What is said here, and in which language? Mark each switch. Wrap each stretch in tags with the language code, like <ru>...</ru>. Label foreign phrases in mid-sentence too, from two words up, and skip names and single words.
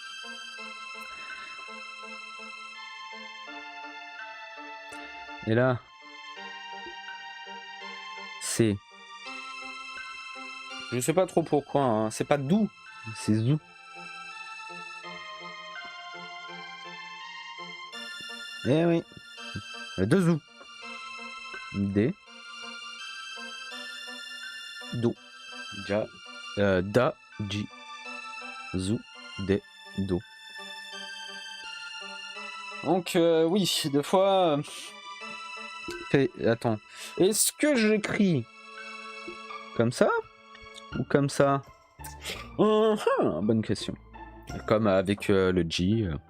<fr>Et là, c'est... Je sais pas trop pourquoi, hein. C'est pas Dou, c'est Zou. Eh oui, il y a 2 Zou. D. Do. Ja. Da. Ji. Zou. D. Do. Donc oui, des fois... Attends. Est-ce que j'écris comme ça ou comme ça? Bonne question. Comme avec le J.</fr>